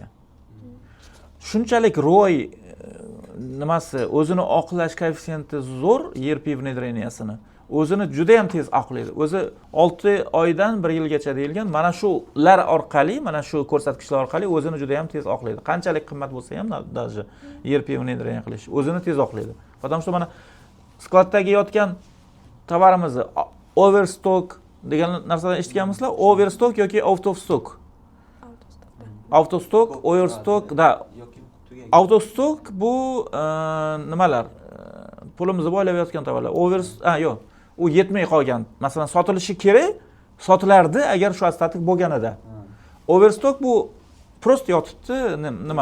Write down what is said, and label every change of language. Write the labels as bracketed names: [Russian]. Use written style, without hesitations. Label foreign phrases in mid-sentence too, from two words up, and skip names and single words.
[Uzbek] Shunchalik ROI nimasi, o'zini oqlash koeffitsiyenti zo'r ERP внедрениесini. O'zini juda ham tez oqlaydi. O'zi 6 oydan 1 yilgacha deyilgan. Mana shular orqali, mana shu ko'rsatkichlar orqali o'zini juda ham tez oqlaydi. Qanchalik qimmat bo'lsa ham даже ERP внедрение qilish o'zini tez oqlaydi. [Russian] Потому что [Uzbek] mana skladdagi yotgan tovarimizni overstock degan narsadan eshitganmisizlar? Overstock yoki [English] out of stock. [Uzbek] Autostock, overstock, da. Autostock bu nimalar? Pulimizni boylab yotgan tovarlar. Yo'q. U yetmay qolgan. Masalan, sotilishi kerak, sotilardi agar shu statik bo'lganida. Overstock bu prost yotibdi, nima?